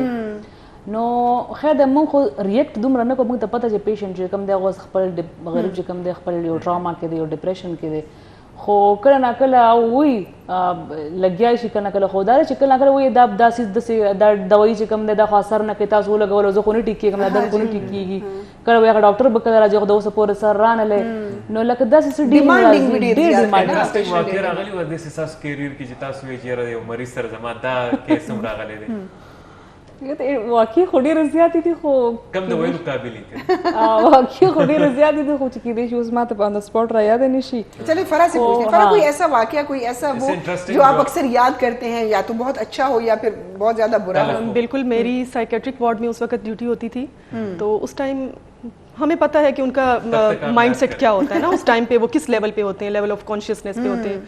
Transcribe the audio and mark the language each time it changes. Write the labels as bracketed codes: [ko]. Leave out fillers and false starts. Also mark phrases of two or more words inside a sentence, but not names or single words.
[ps] نو خیر د موږ خو ریاکټ دومره نه کوو, موږ ته پته چې پیشنټ چې کوم دی هغه خپل غریب چې کوم دی خپل یو ټراما کې دی, یو ډپریشن کې دی, خو کله نه کله وایي لګیا شي, کله نه کله خو دا چې کله نه کله وایي دا داسې دا دوايي چې کوم دی دا خو اثر نه کوي, تاسو ولګولو زه خو نه ټیک کېږم, دا درد خو نه ټیک کېږي, کله وایي هغه ډاکټر به کله راځي خو د اوسه پورې سر رانلی, نو لکه داسې څه ډېر ډیمانډینګ واقع راغلی و داسې ستاسو کیریر کې چې تاسو وایئ چې یاره یو مریض سره زما دا کیس هم راغلی دی؟ [ur] یہ تو [ps] واقعي خو ډېره زیاتې دي خو کم د ویلو قابل دي واقعي خو ډېره زیاتې دي خو چې کېدای شي اوس ماته په [en] on the spot [ps] را یاد نه شي. [ur] چلے فرا سے پوچھتے ہیں فرا کوئی ایسا واقعہ کوئی ایسا وہ جو آپ اکثر یاد کرتے ہیں یا تو بہت اچھا ہو یا پھر بہت زیادہ برا ہو. بالکل میری سائیکیٹرک وارڈ میں اس وقت ڈیوٹی ہوتی تھی تو اس ٹائم ہمیں پتہ ہے کہ ان کا [en] mind set [ur] کیا ہوتا ہے نا اس ٹائم پہ وہ کس لیول پہ ہوتے ہیں, [en] level of consciousness [ur] پہ ہوتے ہیں.